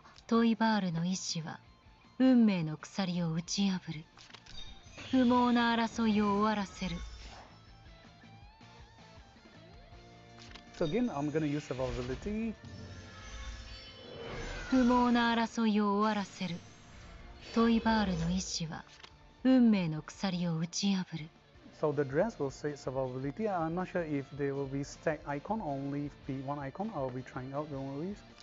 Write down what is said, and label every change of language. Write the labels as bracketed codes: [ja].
[ja] トイバールの意志は運命の鎖を打ち破る。不毛な争いを終わらせる。 [en] So again, I'm gonna use survivability. [ja] 不毛な争いを終わらせる。トイバールの意志は運命の鎖を打ち破る。 [en] So the dress will say survivability. I'm not sure if there will be stack icon or only be one icon. I'll be trying out, don't worry.